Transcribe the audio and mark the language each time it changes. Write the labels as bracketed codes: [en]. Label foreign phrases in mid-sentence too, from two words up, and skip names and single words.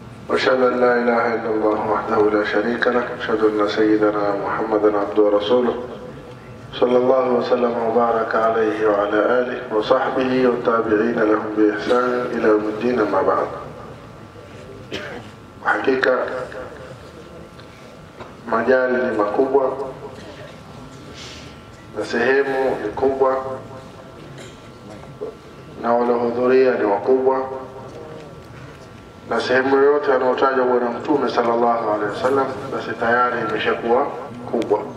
[ar] وأشهد أن لا إله إلا الله وحده لا شريك له، أشهد أن سيدنا محمدا عبده ورسوله صلى الله وسلم وبارك عليه وعلى آله وصحبه والتابعين لهم بإحسان إلى يوم الدين. أما بعد، [sw] hakika majali ni makubwa na sehemu ni kubwa na waliohudhuria ni wakubwa, na sehemu yote anayotaja Bwana Mtume [ar] صلى الله عليه وسلم [sw] basi tayari imeshakuwa kubwa.